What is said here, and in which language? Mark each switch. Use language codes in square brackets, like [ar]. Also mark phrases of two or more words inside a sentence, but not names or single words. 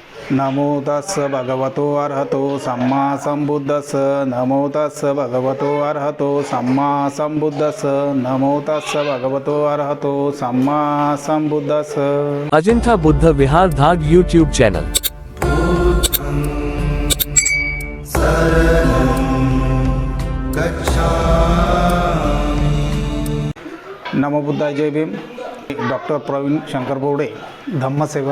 [pi] नमो तस् भगवतो अरहतो सम्मा संबुद्धस्स। नमो तस् भगवतो अरहतो सम्मा संबुद्धस्स। नमो तस् भगवतो अरहतो सम्मा संबुद्धस्स। [mr] अजिंठा बुद्ध विहार धाग [en] YouTube channel. [mr] नमो बुद्धाय, जय भीम। डॉक्टर प्रवीण शंकर बोर्डे, धम्मसेवक।